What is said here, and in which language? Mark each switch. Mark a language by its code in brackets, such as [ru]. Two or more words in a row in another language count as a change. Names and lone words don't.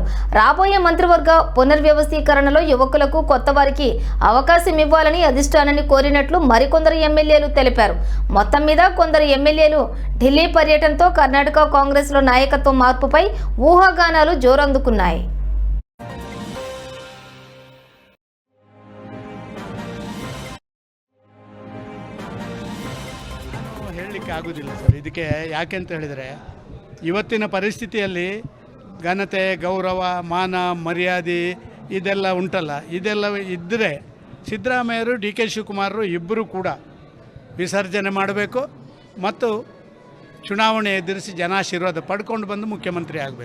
[te] రాబోయే మంత్రివర్గ పునర్వ్యవస్థీకరణలో యువకులకు, కొత్త వారికి అవకాశం ఇవ్వాలని అధిష్టానాన్ని కోరినట్లు మరికొందరు ఎమ్మెల్యేలు తెలిపారు. మొత్తం మీద కొందరు ఎమ్మెల్యేలు ఢిల్లీ పర్యటనతో కర్ణాటక కాంగ్రెస్లో నాయకత్వ మార్పుపై ఊహాగానాలు జోరందుకున్నాయి. [kn] ಹೇಳಲಿಕ್ಕೆ ಆಗೋದಿಲ್ಲ ಸರ್. ಇದಕ್ಕೆ ಯಾಕೆ ಅಂತ ಹೇಳಿದರೆ, ಇವತ್ತಿನ ಪರಿಸ್ಥಿತಿಯಲ್ಲಿ ಘನತೆ, ಗೌರವ, ಮಾನ, ಮರ್ಯಾದೆ ಇದೆಲ್ಲ ಉಂಟಲ್ಲ, ಇದೆಲ್ಲ ಇದ್ದರೆ ಸಿದ್ದರಾಮಯ್ಯರು, ಡಿ ಕೆ ಶಿವಕುಮಾರರು ಇಬ್ಬರು ಕೂಡ ವಿಸರ್ಜನೆ ಮಾಡಬೇಕು ಮತ್ತು ಚುನಾವಣೆ ಎದುರಿಸಿ ಜನಾಶೀರ್ವಾದ ಪಡ್ಕೊಂಡು ಬಂದು ಮುಖ್ಯಮಂತ್ರಿ ಆಗಬೇಕು.